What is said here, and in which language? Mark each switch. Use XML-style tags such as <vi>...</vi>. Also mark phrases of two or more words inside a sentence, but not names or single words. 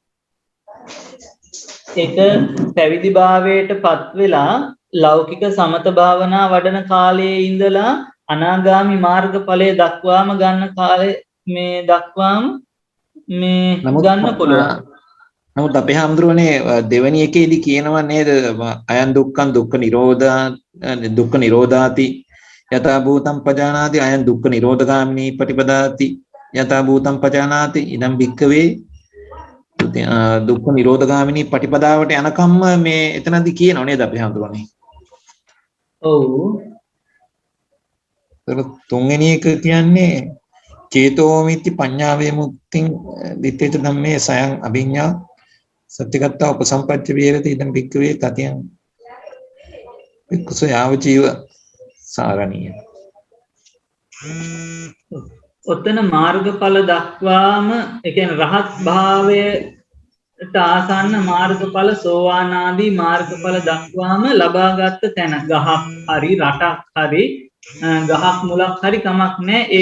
<si>එක පැවිදි භාවයට පත් වෙලා ලෞකික සමත භාවනා වඩන කාලයේ ඉඳලා අනාගාමි මාර්ගඵලයේ දක්වාම ගන්න කාලේ මේ දක්වාම මේ ගන්න පුළුවන්. නමුත් අපේ හඳුරන්නේ දෙවෙනි එකේදී කියනවා නේද</si> <pi>අයන් දුක්ඛං දුක්ඛ නිරෝධාති යථා භූතං පජානාති අයං දුක්ඛ නිරෝධගාමිනී පටිපදාති යථා භූතං පජානාති ඉදං භික්ඛවේ දුක්ඛ නිරෝධගාමිනී</pi> <si>පටිපදාවට යනකම්ම මේ එතනදී කියනව නේද අපි හඳුරන්නේ. ඔව්. ඒක තුන්වෙනි එක කියන්නේ</si> <pi>චේතෝමිති පඤ්ඤා වේමුක්තිං දිත්තේත ධම්මේ සයං අභිඤ්ඤා සත්‍යගතා උපසම්පච්ච විහෙරති ඉදං භික්ඛවේ තතියං භික්ඛුසෝ යාව ජීව සාරණීය.</pi> <si>ඔතන මාර්ගඵල දක්වාම ඒ කියන්නේ රහත් භාවයට ආසන්න මාර්ගඵල සෝවාන් ආදී මාර්ගඵල දක්වාම ලබාගත් තැන ගහක් හරි රටක් හරි ගහක් මුලක් හරි කමක් නැහැ.</si>